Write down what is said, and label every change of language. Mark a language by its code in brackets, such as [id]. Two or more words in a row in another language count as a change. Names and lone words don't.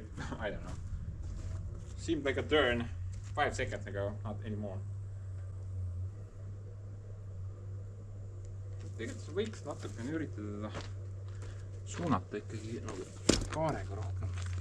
[en] I don't know. Seemed like a turn 5 seconds ago, not anymore. [et] Tegelikult sa võiks natukene üritada suunata ikkagi nagu kaarega rohkem.